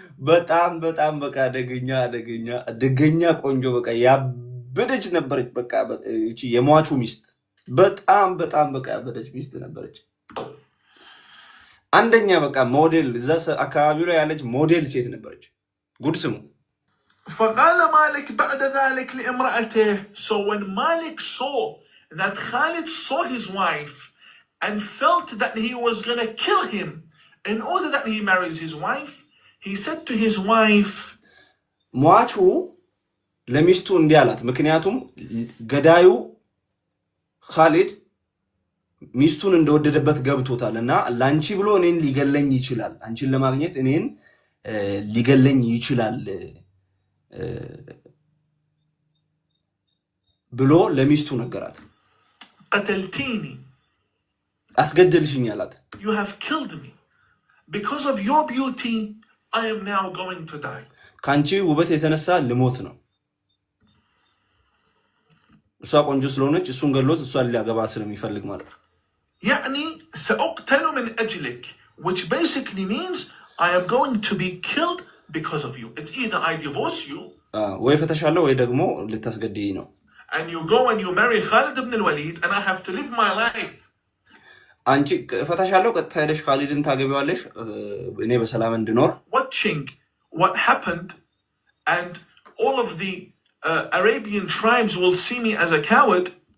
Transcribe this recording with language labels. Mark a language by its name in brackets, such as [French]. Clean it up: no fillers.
[Amharic] በጣም በቃ አደገኛ ቆንጆ በቃ ያበደች ነበረች። በቃ እቺ የሟቹ ሚስት በጣም በቃ ያበደች ሚስት ነበረች። አንደኛ በቃ ሞዴል እዛ አካባቢው ላይ ያለች ሞዴል ሴት ነበረች። ጉድ ስሙ። [Arabic] فقال مالك بعد ذلك لامرأته. [English] So when Malik saw that Khalid saw his wife and felt that he was going to kill him in order that he marries his wife, he said to his wife, [Amharic] ሟቹ ለሚስቱ እንዲህ አላት። ምክንያቱም ገዳዩ ካሊድ ሚስቱን እንደወደደበት ገብቶታልና ላንቺ ብሎ እኔን ሊገለኝ ይችላል፣ አንቺን ለማግኘት እኔን ሊገለኝ ይችላል ብሎ ለሚስቱ ነገራት። [Arabic] قتلتيني. [Amharic] አስገደልሽኝ አላት። [English] You have killed me. Because of your beauty, I am now going to die. [Amharic] ካንቺ ውበት የተነሳ ልሞት ነው። እሷ ቆንጆ ስለሆነች እሱን ገሎት እሷን ሊያገባ ስለሚፈልግ ማለት ነው። [Arabic] يعني سأقتل من أجلك, [English] which basically means I am going to be killed because of you. It's either I divorce you, [Amharic] ወይ ፈተሻለሁ ወይ ደግሞ ልታስገድይ ነው። [English] and you go and you marry Khalid ibn al-Walid, and I have to live my life. [Amharic] አንቺ ፈተሻለሁ ቀጥታ ሄደሽ ካሊድን ታገቢዋለሽ እኔ በሰላም እንድኖር። [English] Watching what happened, and all of the Arabian tribes will see me as a coward.